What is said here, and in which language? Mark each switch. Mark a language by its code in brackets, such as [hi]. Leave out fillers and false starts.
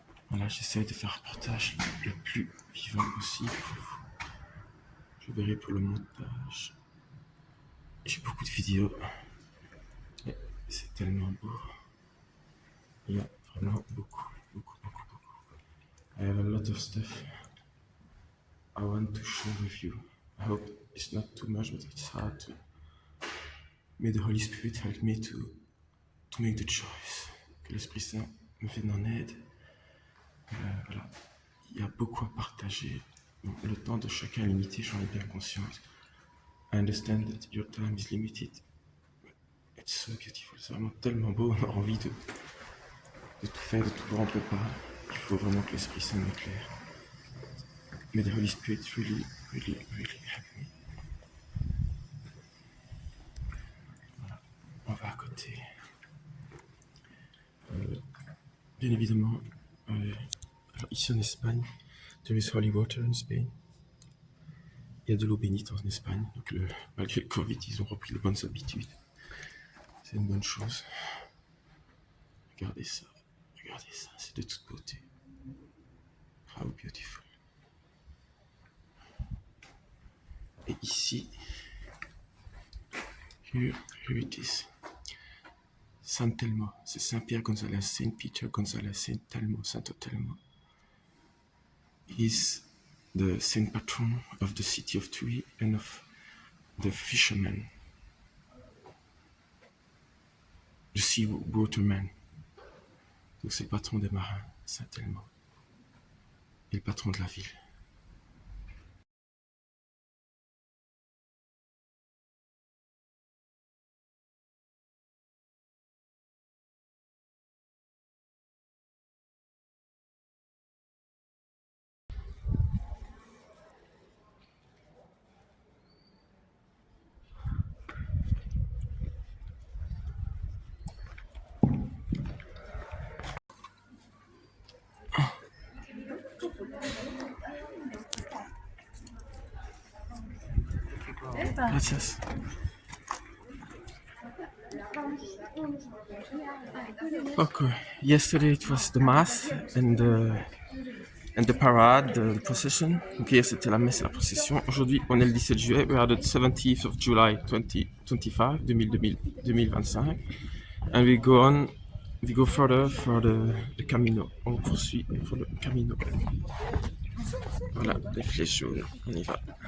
[fr] Voilà, j'essaie de faire un reportage le plus vivant possible pour vous. Je verrai pour le montage. J'ai beaucoup de vidéos. Mais c'est tellement beau. Il y a vraiment beaucoup. [en] I have a lot of stuff I want to share with you. I hope it's not too much, but it's hard to. May the Holy Spirit help me to make the choice. [fr] Que l'Esprit Saint me vienne en aide. Voilà. Il y a beaucoup à partager. Bon, le temps de chacun est limité, j'en ai bien conscience. [en] I understand that your time is limited. It's so beautiful. [fr] C'est vraiment tellement beau. On a envie de tout faire, de tout voir, on peut pas. Il faut vraiment que l'Esprit Saint m'éclaire. [en] May the Holy Spirit really help me. [fr] Voilà. On va à côté. Bien évidemment, alors ici en Espagne, [en] there is holy water in Spain. [fr] Il y a de l'eau bénite en Espagne, donc malgré le Covid, ils ont repris les bonnes habitudes. C'est une bonne chose. Regardez ça, c'est de toute beauté. [en] How beautiful. [fr] Et ici, [en] here it is. [fr] San Telmo, c'est Saint-Pierre Gonzalez, Saint Peter Gonzalez, Saint Telmo, Santo Telmo. [en] He's the saint patron of the city of Tuy and of the fishermen, the sea watermen. [fr] Donc c'est le patron des marins, Saint Telmo, et le patron de la ville. [es] Gracias. [en] Okay, yesterday it was the mass and And the parade, the procession. [fr] Donc hier c'était la messe et la procession. Aujourd'hui on est le 17 juillet. [en] We are the 17th of July 2025, 2025. And we go further for the Camino. [fr] On poursuit pour le Camino. Voilà, les flèches jaunes, on y va.